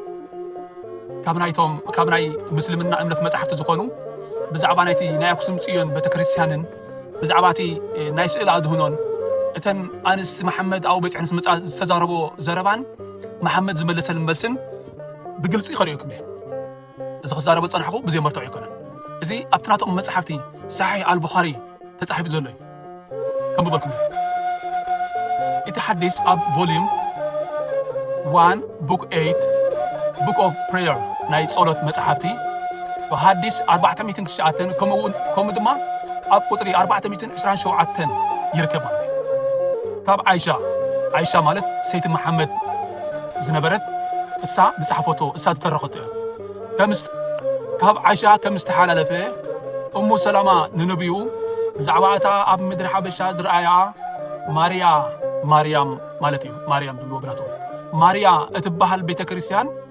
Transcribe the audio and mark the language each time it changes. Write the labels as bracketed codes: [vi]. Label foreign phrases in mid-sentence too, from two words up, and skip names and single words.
[ti] ካብ ናይ ምስልምና እምነት መፅሓፍቲ ዝኾኑ ብዛዕባ ናይቲ ናይ ኣክሱም ጽዮን ቤተክርስትያንን ብዛዕባ እቲ ናይ ስእሊ ኣድህኖን እተን ኣንስቲ መሐመድ ኣብኡ በፂሐን ምስ መፃ ዝተዛረቦ ዘረባን መሐመድ ዝመለሰልን መልስን ብግልፂ ይኸሪኡኩም እየ እዚ ክዛረቦ ፀናሕኹ ብዘይመርትዑ ኣይኮነን እዚ ኣብቲ ናቶም መፅሓፍቲ ሳሒሕ አልቡኻሪ ተፃሒፉ ዘሎ እዩ ከም ብበልኩም እቲ ሓዲስ ኣብ ቮሊዩም 1 ቡክ 8 ቡክ ኦፍ ፕሬየር ናይ ጸሎት መፅሓፍቲ ሓዲስ 409 ከምኡ ድማ ኣብ ቁፅሪ 427 ይርከብ ማለት እዩ ካብ ዓይሻ ማለት ሰይቲ መሐመድ ዝነበረት እሳ ዝፀሓፈቶ እሳ ዝተረኸቶ እዮ ካብ ዓይሻ ከም ዝተሓላለፈ እሙ ሰላማ ንነቢዩ ብዛዕባ እታ ኣብ ምድሪ ሓበሻ ዝረኣያ ማርያም ማለት እዩ ማርያም ብልዎ ብናቶም ማርያ እትበሃል ቤተ ክርስቲያን